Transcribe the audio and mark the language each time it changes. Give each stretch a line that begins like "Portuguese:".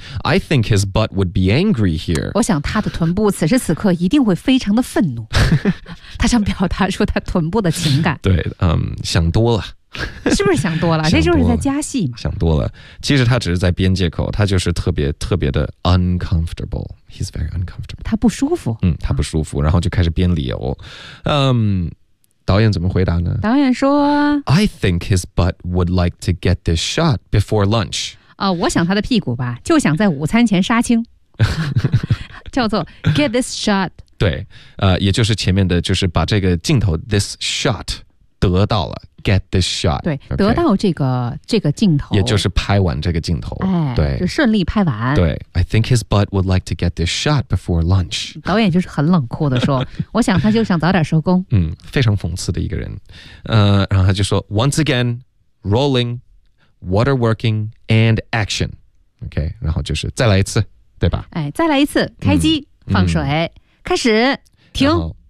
English: I think his butt would be angry here.
Chinese: 我想他的臀部此时此刻一定会非常的愤怒。他想表达出他臀部的情感。对，想多了。是不是想多了？这就是在加戏嘛。想多了。其实他只是在编借口，他就是特别特别的
English: uncomfortable. He's very uncomfortable.
Chinese: 他不舒服。他不舒服，然后就开始编理由。导演怎么回答呢？导演说
English: I think his butt would like to get this shot before lunch.
Chinese: 我想他的屁股吧就想在午餐前杀青叫做
English: get this shot
Chinese: 对也就是前面的就是把这个镜头 this shot 得到了
English: get this shot
Chinese: 对、
English: okay、
Chinese: 得到这个镜头也就是拍完这个镜头、哎、对就顺利拍完
English: 对 I think his butt would like to get this shot before lunch
Chinese: 导演就是很冷酷的说我想他就想早点收工非常讽刺的一个人然后他就说
English: once again rolling water working and action
Chinese: OK 然后就是再来一次对吧、哎、再来一次开机、放水开始停